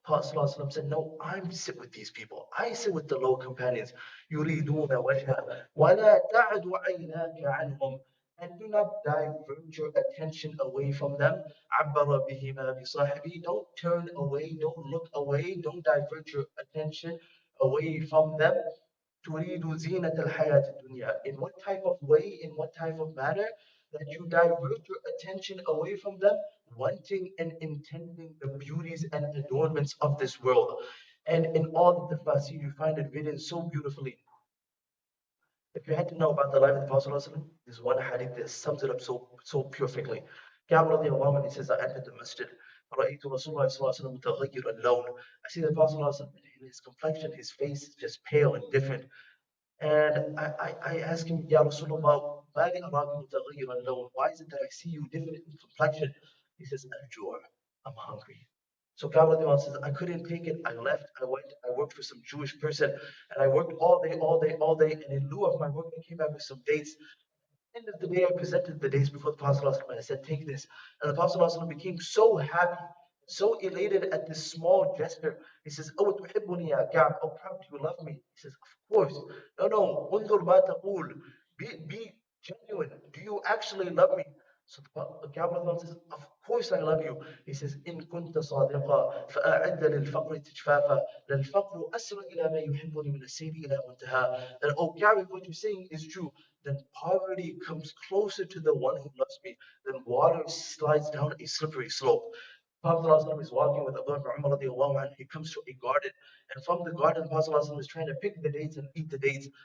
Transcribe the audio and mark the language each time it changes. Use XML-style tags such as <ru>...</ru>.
<en>Prophet ﷺ said, no, I sit with these people. I sit with the low companions.</en> <ar>يريدون وجهه ولا تعد عيناك عنهم,</ar> <en>and do not divert your attention away from them.</en> <ar>عبر بهما بصاحبه,</ar> <en>don't turn away, don't look away, don't divert your attention away from them.</en> <ar>تريد زينة الحياة الدنيا.</ar> <en>In what type of way, in what type of manner, that you divert your attention away from them, wanting and intending the beauties and adornments of this world. And in all the tafsir, you find it written so beautifully. If you had to know about the life of the Prophet ﷺ, there's one hadith that sums it up so perfectly. Ka'b radiallahu anhu, he says, I entered the masjid.</en> <ar>رأيت رسول الله صلى الله عليه وسلم متغير اللون.</ar> <en>I see the Prophet ﷺ, his complexion, his face is just pale and different. And I asked him, Ya Rasulullah,</en> <ar>ما لي أراك متغير اللون?</ar> <en>Why is it that I see you different in complexion? He says, Al-Jur, I'm hungry. So Kabbalah says, I couldn't take it. I left. I went. I worked for some Jewish person, and I worked all day, all day, all day. And in lieu of my work, I came back with some dates. End of the day, I presented the dates before the Prophet ﷺ, and I said, take this. And the Prophet ﷺ became so happy, so elated at this small gesture. He says, Oh,</en> <ar>تحبني يا كعب.</ar> <en>Oh, Ka'b, do you love me? He says, of course. No, no.</en> <ar>انظر ما تقول.</ar> <en>Be genuine. Do you actually love me? So the Ka'b says, of course I love you. He says,</en> <ar>إن كنت صادقا فأعد للفقر تجفافا للفقر أسرع إلى ما يحبني من السير إلى منتهى.</ar> <en>That, oh Ka'b, if what you're saying is true, then poverty comes closer to the one who loves me than water slides down a slippery slope. Prophet ﷺ is walking with Abu Bakr Umar radiallahu anhu. He comes to a garden, and from the garden, the Prophet ﷺ is trying to pick the dates and eat the dates.</en>